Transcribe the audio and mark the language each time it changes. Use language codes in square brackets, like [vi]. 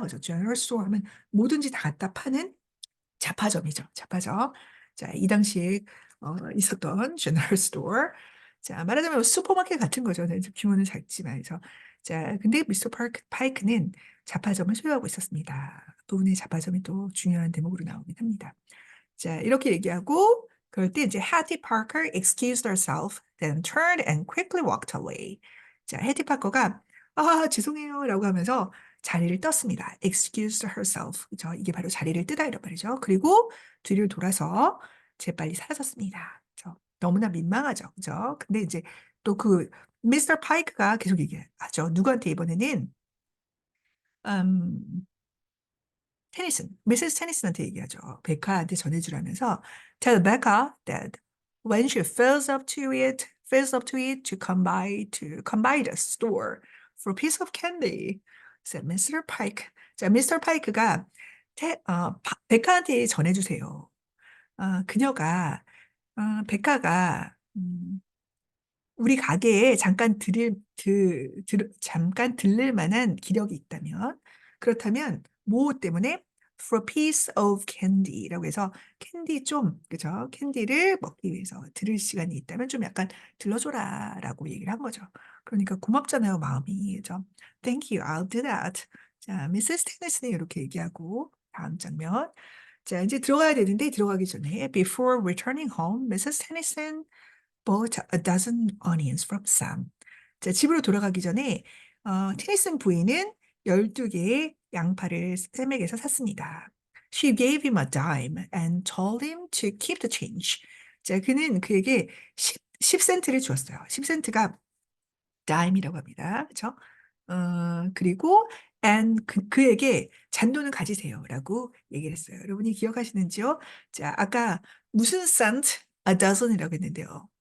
[ko] 그래서 general store 하면 뭐든지 다 갖다 파는 자파점이죠. 자파점. 자, 이 당시에 있었던 general store. 자, 말하자면 슈퍼마켓 같은 거죠. 네, 규모는 작지만. 그래서 자, 근데 미스터 파이크는 자파점을 소유하고 있었습니다. 부분의 자파점이 또 중요한 대목으로 나오긴 합니다. [en] 자, [ko] 이렇게 얘기하고 그럴 때 이제 [en] Hattie Parker excused herself, then turned and quickly walked away. [ko] 자, 해티 파커가 죄송해요라고 하면서 자리를 떴습니다. [en] excused herself. 그죠? [ko] 이게 바로 자리를 뜨다 이런 말이죠. 그리고 뒤를 돌아서 재빨리 사라졌습니다. 그죠? 너무나 민망하죠. 그죠? 근데 이제 또 그 미스터 파이크가 계속 얘기하죠. 누구한테 이번에는 음, 미세스 테니슨한테 얘기하죠. 베카한테 전해주라면서 [en] Tell Becca that when she feels up to it to come by the store for a piece of candy, said Mr. Pike. [ko] 자, 미스터 파이크가 베카한테 전해주세요. 그녀가 베카가 우리 가게에 잠깐 들릴 만한 기력이 있다면, 그렇다면, 뭐 때문에? [en] For a piece of candy [ko] 라고 해서, 캔디 좀, 그죠? 캔디를 먹기 위해서 들을 시간이 있다면 좀 약간 들러줘라 라고 얘기를 한 거죠. 그러니까 고맙잖아요, 마음이. [en] 그죠? Thank you, I'll do that. [ko] 자, 미세스 테니스는 이렇게 얘기하고, 다음 장면. 자, 이제 들어가야 되는데, 들어가기 전에, [en] before returning home, Mrs. Tennyson bought a dozen onions from Sam. [ko] 자, 집으로 돌아가기 전에 테니슨 부인은 12개의 양파를 샘에게서 샀습니다. [en] She gave him a dime and told him to keep the change. [ko] 자, 그는 그에게 10센트를 주었어요. 10센트가 dime이라고 합니다. 그렇죠? 그리고 and 그에게 잔돈을 가지세요라고 얘기를 했어요. 여러분이 기억하시는지요? 자, 아까 무슨 cent a dozen이라고 했는데요.